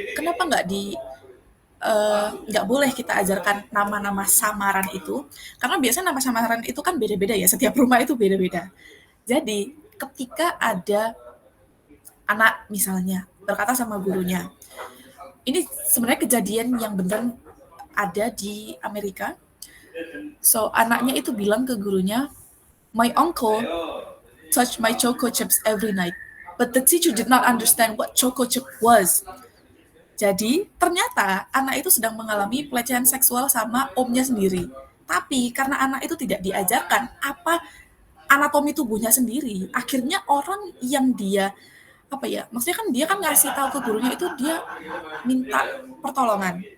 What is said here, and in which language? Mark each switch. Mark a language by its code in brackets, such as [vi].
[id] Kenapa nggak boleh kita ajarkan nama-nama samaran itu? Karena biasanya nama samaran itu kan beda-beda ya. Setiap rumah itu beda-beda. Jadi ketika ada anak misalnya berkata sama gurunya, ini sebenarnya kejadian yang benar ada di Amerika. So anaknya itu bilang ke gurunya, [en] my uncle touched my choco chips every night, but the teacher did not understand what choco chip was. [id] Jadi ternyata anak itu sedang mengalami pelecehan seksual sama omnya sendiri. Tapi karena anak itu tidak diajarkan apa anatomi tubuhnya sendiri, akhirnya orang yang dia apa ya, maksudnya kan dia kan ngasih tahu ke gurunya itu dia minta pertolongan.